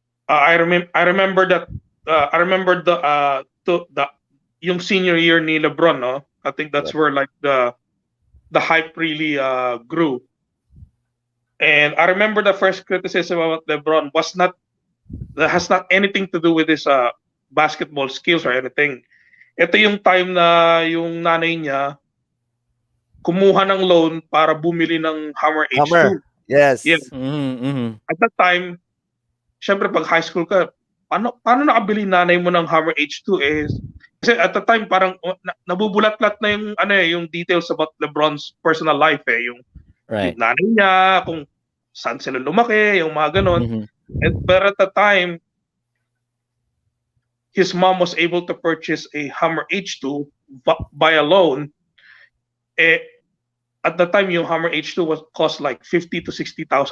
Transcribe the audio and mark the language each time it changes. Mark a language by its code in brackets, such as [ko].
[en] I remember that I remember the yung senior year ni LeBron, no? I think that's where like the hype really grew. And I remember the first criticism about LeBron that has not anything to do with his basketball skills or anything. [tl] ito yung time na yung nanay niya kumuha ng loan para bumili ng Hammer [en] Hammer. H2. Yes. [tl] Yeah. [en] At that time, [tl] syempre pag high school ka, paano nakabili nanay mo ng Hammer H2 kasi [en] at the time [tl] parang nabubulat-lat na yung yung [en] details about LeBron's personal life [tl] yung [en] Right. [tl] nanay niya, kung saan sila lumaki, yung mga ganon. [en] But at the time, his mom was able to purchase a Hammer H2 by a loan. At the time, yung Hammer H2 was cost like $50,000 to $60,000.